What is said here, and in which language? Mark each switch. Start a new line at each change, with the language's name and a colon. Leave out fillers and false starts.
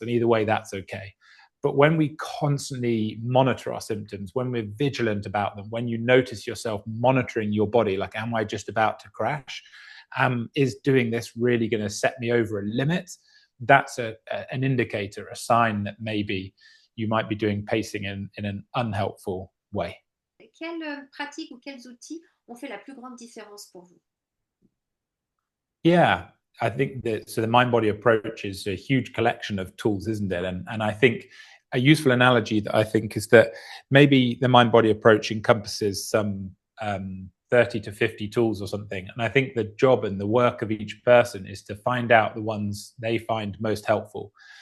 English: And either way, that's okay. But when we constantly monitor our symptoms, when we're vigilant about them, when you notice yourself monitoring your body, like, am I just about to crash? Is doing this really going to set me over a limit? That's an indicator, a sign that maybe you might be doing pacing in an unhelpful way.
French: Quelles pratiques ou quels outils ont fait la plus grande différence pour vous?
English: Yeah, I think the mind-body approach is a huge collection of tools, isn't it? And I think a useful analogy that I think is that maybe the mind-body approach encompasses some 30 to 50 tools or something. And I think the job and the work of each person is to find out the ones they find most helpful.